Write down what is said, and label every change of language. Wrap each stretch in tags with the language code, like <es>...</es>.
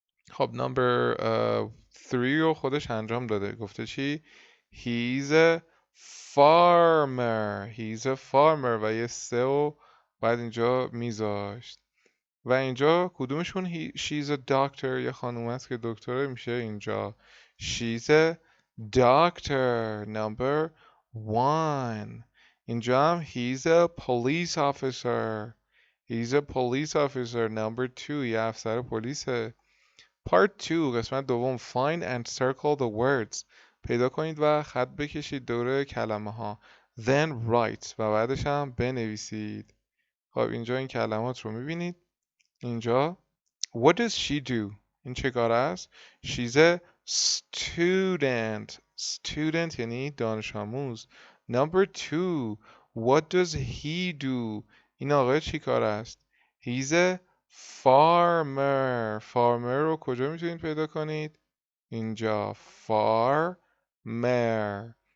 <fa>خب number 3 رو خودش انجام داده. گفته چی؟</fa> <en>He's a farmer. He's a farmer</en> <fa>و یه سه و بعد اینجا میذاشت. و اینجا کدومشون</fa> <en>she's a doctor</en> <fa>یه خانوم است که دکتره میشه اینجا she's a doctor.</fa> <en>Number 1. اینجا هم he's a police officer. He's a police officer. Number 2.</en> <fa>یه افسر پلیسه. Part 2 قسمت دوم.</fa> <en>Find and circle the words.</en> <fa>پیدا کنید و خط بکشید دور کلمه ها.</fa> <en>Then write</en> <fa>و بعدش هم بنویسید. خب اینجا این کلمات رو میبینید.</fa> <en>اینجا What does she do?</en> <fa>این چه کار است؟</fa> <en>She's a student.</en> <fa>Student یعنی دانش آموز.</fa> <en>Number 2. What does he do?</en> <fa>این آقای چی کار است؟</fa> <en>He's a farmer.</en> <fa>Farmer رو کجا میتونید پیدا کنید؟ اینجا farmer.</fa>